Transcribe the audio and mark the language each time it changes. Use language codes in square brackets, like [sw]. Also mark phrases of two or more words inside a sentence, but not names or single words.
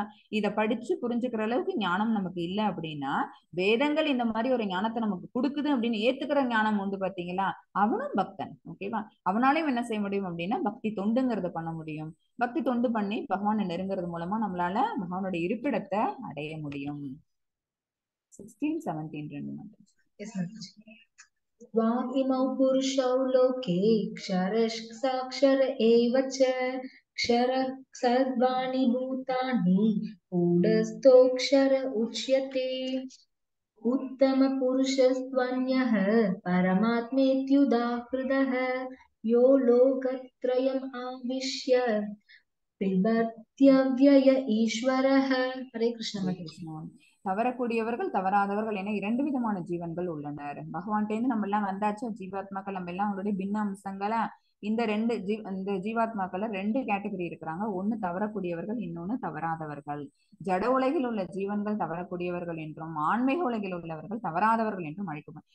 [ta] இதை படிச்சு புரிஞ்சுக்கிற அளவுக்கு ஞானம் நமக்கு இல்லை அப்படின்னா, வேதங்கள் இந்த மாதிரி ஒரு ஞானத்தை நமக்கு கொடுக்குது அப்படின்னு ஏத்துக்கிற ஞானம் உண்டு பாத்தீங்களா, அவனும் பக்தன். ஓகேவா? அவனாலையும் என்ன செய்ய முடியும் அப்படின்னா பக்தி தொண்டுங்கிறத பண்ண முடியும். பக்தி தொண்டு பண்ணி பகவானை நெருங்கிறது மூலமா நம்மளால பகவானுடைய இருப்பிடத்தை அடைய முடியும். 16, 17 ரெண்டு மட்டும். [en] Yes, Mataji. [sa] त्वाम् इमौ पुरुषौ लोके क्षरसाक्षर एव च क्षरः सर्वाणि भूतानि गूढस्थोऽक्षर उच्यते उत्तमपुरुषस्त्वन्यः परमात्मेत्युदाहृतः यो लोकत्रयम् आविश्य बिभर्त्यव्यय ईश्वरः. हरे कृष्ण [ta] ஹரே Mataji. கிருஷ்ணா. தவறக்கூடியவர்கள் தவறாதவர்கள் என 2 விதமான ஜீவன்கள் உள்ளனர். பகவான்கிட்ட இருந்து நம்ம எல்லாம் வந்தாச்சு, ஜீவாத்மாக்கள் நம்ம எல்லாம் அவங்களுடைய பின்ன அம்சங்களா. இந்த ஜீவாத்மாக்கள் 2 கேட்டகரி இருக்கிறாங்க. ஒண்ணு தவறக்கூடியவர்கள், இன்னொன்னு தவறாதவர்கள். ஜட உலகில் உள்ள ஜீவன்கள் தவறக்கூடியவர்கள் என்றும், ஆன்மீக உலகில் உள்ளவர்கள் தவறாதவர்கள் என்றும் அழைக்கப்படும்.